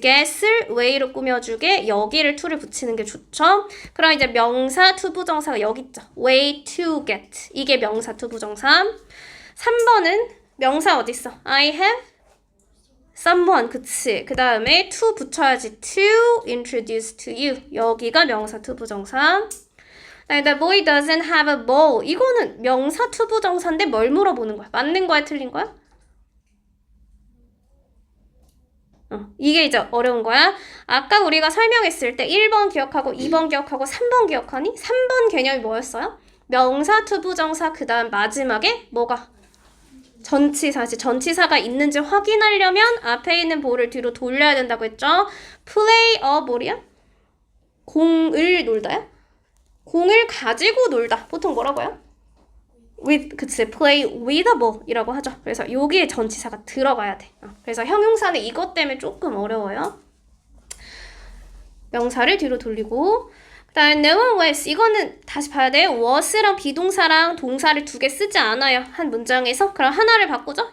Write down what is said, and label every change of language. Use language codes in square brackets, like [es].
[ko] get을 way로 꾸며주게 여기를 to를 붙이는 게 좋죠. 그럼 이제 명사 투부정사가 여기 있죠. way to get. 이게 명사 투부정사. 3번은 명사 어딨어? [en] I have someone. 그치. [ko] 그 다음에 to 붙여야지. [en] to introduce to you. 여기가 명사 투부정사. The boy doesn't have a ball. [ko] 이거는 명사 투부정사인데 뭘 물어보는 거야? 맞는 거야? 틀린 거야? 이게 이제 어려운 거야. 아까 우리가 설명했을 때 1번 기억하고 2번 기억하고 3번 기억하니? 3번 개념이 뭐였어요? 명사 투부정사 그 다음 마지막에 뭐가? 전치사지. 전치사가 있는지 확인하려면 앞에 있는 볼을 뒤로 돌려야 된다고 했죠. play a ball 이야? 공을 놀다야? 공을 가지고 놀다. 보통 뭐라고요? with, 그치. [en] play with a ball 이라고 하죠. [ko] 그래서 여기에 전치사가 들어가야 돼. 그래서 형용사는 이것 때문에 조금 어려워요. 명사를 뒤로 돌리고 그 다음에 no one was. 이거는 다시 봐야 돼. was랑 비동사랑 동사를 2개 쓰지 않아요. 한 문장에서. 그럼 하나를 바꾸죠.